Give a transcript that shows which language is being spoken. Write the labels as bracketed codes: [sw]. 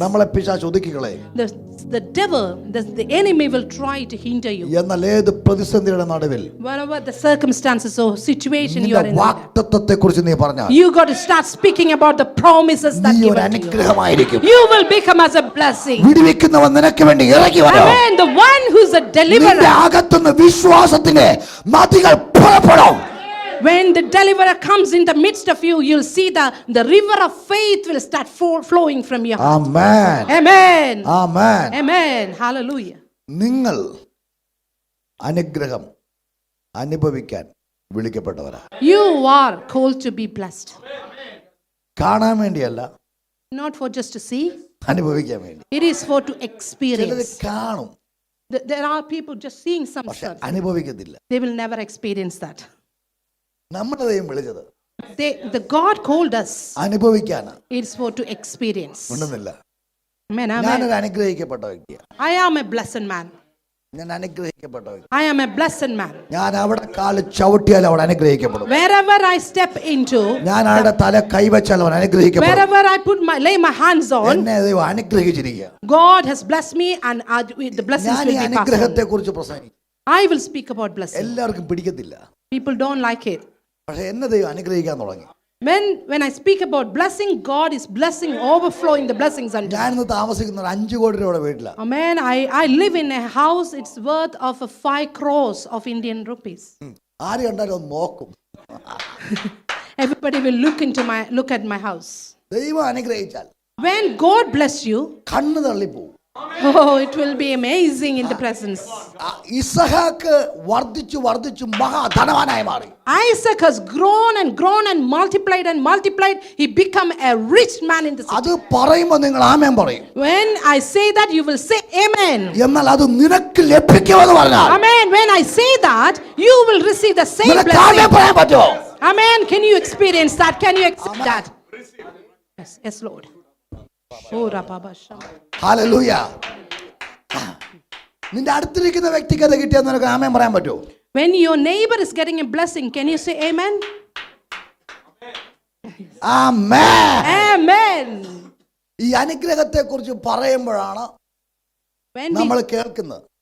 [ml] നമ്മളെ പിശാച് ഒതുക്കിക്കളെ. [en] the devil, the enemy will try to hinder you. [ml] എന്നാൽ ഏത് പ്രതിസന്ധിയുടെ നടുവിൽ [en] Whatever the circumstances or situation you are [ml] നിന്റെ [en] in, [ml] വാഗ്ദത്തത്തെ കുറിച്ച് നീ പറഞ്ഞാൽ [en] you got to start speaking about the promises that [ml] നീ ഒരു [en] given to you. [ml] അനുഗ്രഹമായിരിക്കും. [en] You will become as a blessing. [ml] വിടുവിക്കുന്നവൻ നിനക്ക് വേണ്ടി ഇറങ്ങി വരും. [en] Amen. The one who's a [ml] നിന്റെ [en] deliverer. [ml] അകത്തുനിന്ന് വിശ്വാസത്തിന്റെ നദികൾ പുറപ്പെടും. [en] When the deliverer comes in the midst of you, you'll see the river of faith will start flowing from your heart. [ml] Amen. [en] Amen. [ml] Amen. [en] Amen. Hallelujah. [ml] നിങ്ങൾ അനുഗ്രഹം അനുഭവിക്കാൻ വിളിക്കപ്പെട്ടവരാ. [en] You are called to be blessed. [ml] കാണാൻ വേണ്ടിയല്ല, [en] Not for just to see. [ml] അനുഭവിക്കാൻ വേണ്ടി. [en] It is for to [ml] ചിലത് [en] experience. [ml] കാണും, [en] There are people just seeing some [ml] പക്ഷെ [en] stuff. [ml] അനുഭവിക്കത്തില്ല. [en] They will never experience that. [ml] നമ്മുടെ ദൈവം വിളിച്ചത് [en] The God called us. [ml] അനുഭവിക്കാനാ. [en] It's for to experience. [ml] ഉണ്ടെന്നില്ല. [en] Amen. Amen. [ml] ഞാനൊരു അനുഗ്രഹിക്കപ്പെട്ട വ്യക്തിയാണ്. [en] I am a blessed man. [ml] ഞാൻ അനുഗ്രഹിക്കപ്പെട്ട വ്യക്തി. [en] I am a blessed man. [ml] ഞാൻ അവിടെ കാല് ചവിട്ടിയാൽ അവിടെ അനുഗ്രഹിക്കപ്പെടും. [en] Wherever I step into, [ml] ഞാൻ അവിടെ തല കൈവച്ചാൽ അവൻ അനുഗ്രഹിക്കപ്പെടും. [en] wherever I lay my hands on, [ml] എന്നെ ദൈവം അനുഗ്രഹിച്ചിരിക്കുക. [en] God has blessed me and the blessings [ml] ഞാൻ [en] will [ml] ഈ [en] be passed [ml] അനുഗ്രഹത്തെ [en] on. [ml] കുറിച്ച് പ്രസംഗിക്കും. [en] I will speak about blessing. [ml] എല്ലാവർക്കും പിടിക്കത്തില്ല. [en] People don't like it. [ml] പക്ഷെ എന്നെ ദൈവം അനുഗ്രഹിക്കാൻ തുടങ്ങി. [en] When I speak about blessing, God is blessing, overflowing the blessings unto me. [ml] ഞാൻ ഇന്ന് താമസിക്കുന്ന 5 കോടി രൂപയുടെ വീട്ടിലാണ്. [en] Amen. I live in a house, it's worth of 5 crores of Indian rupees. [ml] ആര് കണ്ടാലും ഒന്ന് നോക്കും. [en] Everybody will look at my house. [ml] ദൈവം അനുഗ്രഹിച്ചാൽ [en] When God bless you, [ml] കണ്ണ് തള്ളിപ്പോവും. [en] Oh, it will be amazing in the presence. [ml] ഇസഹാക്ക് വർദ്ധിച്ചു വർദ്ധിച്ചു മഹാധനവാനായി മാറി. [en] Isaac has grown and grown and multiplied and multiplied. He become a rich man in the city. [ml] അത് പറയുമ്പോൾ നിങ്ങൾ ആമേൻ പറയും. [en] When I say that, you will say amen. [ml] എന്നാൽ അത് നിനക്ക് ലഭിക്കുമെന്ന് പറഞ്ഞാൽ [en] Amen. When I say that, you will receive the same [ml] നിനക്ക് ആമേൻ [en] blessing. [ml] പറയാൻ പറ്റുമോ? [en] Amen. Can you experience that? Can you accept that? Yes, yes, Lord. Oh, Rababa Shama. [ml] Hallelujah. നിന്റെ അടുത്തിരിക്കുന്ന വ്യക്തിക്ക് അത് കിട്ടിയാൽ നിനക്ക് ആമേൻ പറയാൻ പറ്റുമോ? [en] When your neighbor is getting a blessing, can you say amen? [ml] Amen. [en] Amen. [ml] ഈ അനുഗ്രഹത്തെ കുറിച്ച് പറയുമ്പോഴാണ് നമ്മൾ കേൾക്കുന്നത്.